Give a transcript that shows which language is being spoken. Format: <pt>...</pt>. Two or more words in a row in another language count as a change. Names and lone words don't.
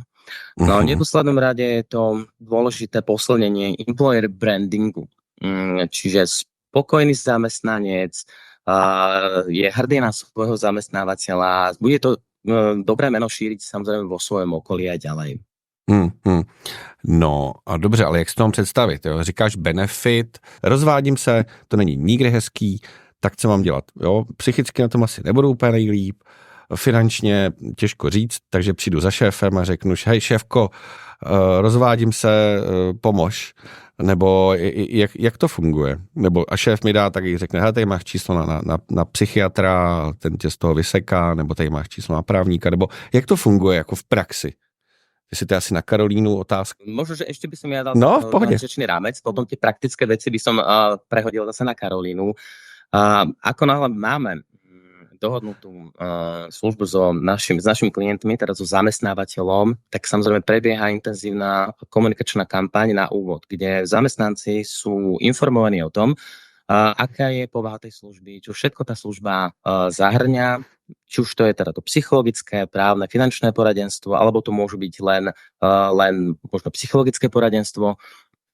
<sk>No v neposlednom rade je to dôležité posilnenie</sk> <en>employer brandingu.</en> <sk>Čiže spokojný zamestnanec je hrdý na svojho zamestnávateľa. Bude to dobré meno šíriť samozrejme vo svojom okolí aj ďalej.</sk> <cs>No a dobře, ale jak si to mám představit? Jo? Říkáš benefit, rozvádím se, to není nikdy hezký, tak co mám dělat? Jo? Psychicky na tom asi nebudu úplně nejlíp, finančně těžko říct, takže přijdu za šéfem a řeknu, hej šéfko, rozvádím se, pomož. Nebo jak to funguje? Nebo a šéf mi dá, tak řekne, hej, tady máš číslo na psychiatra, ten tě z toho vyseká, nebo tady máš číslo na právníka, nebo jak to funguje jako v praxi? Jestli to je asi na Karolínu otázka.</cs> <sk>Možno, že ešte by som ja dal organizačný rámec, potom tie praktické veci by som prehodil zase na Karolínu. Ako náhle máme dohodnutú službu s našimi klientmi, teda so zamestnávateľom, tak samozrejme prebieha intenzívna komunikačná kampaň na úvod, kde zamestnanci sú informovaní o tom, aká je povaha tej služby, čo všetko tá služba zahrňa, či už to je teda to psychologické, právne, finančné poradenstvo, alebo to môže byť len možno psychologické poradenstvo.</sk>